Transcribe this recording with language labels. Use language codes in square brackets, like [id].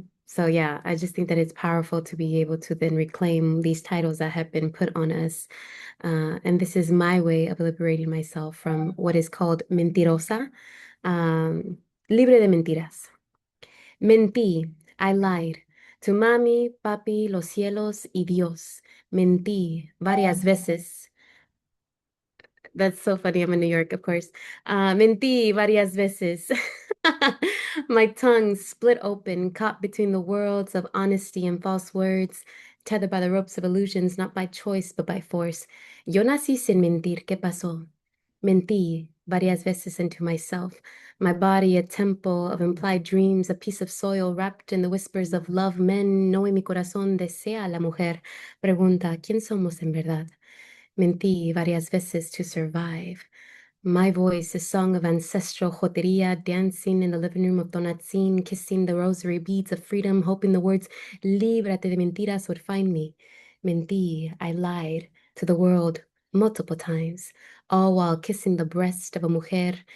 [en] So yeah, I just think that it's powerful to be able to then reclaim these titles that have been put on us. And this is my way of liberating myself from what is called [es] mentirosa, libre de mentiras. [en] Mentí, I lied. [es] To mami, papi, los cielos y Dios. Mentí varias veces. [en] That's so funny. I'm in New York, of course. [es] Mentí varias veces. [en] My tongue split open, caught between the worlds of honesty and false words, tethered by the ropes of illusions, not by choice, but by force. [es] Yo nací sin mentir. ¿Qué pasó? Mentí varias veces [en] into myself, my body a temple of implied dreams, a piece of soil wrapped in the whispers of love. [es] Men, no, y mi corazón desea a la mujer. Pregunta, ¿quién somos en verdad? Mentí varias veces [en] to survive. My voice, a song of ancestral joteria, dancing in the living room of Donatzin, kissing the rosary beads of freedom, hoping the words [es] líbrate de mentiras [en] would find me. Mentí, I lied to the world multiple times, all while kissing the breast of a mujer.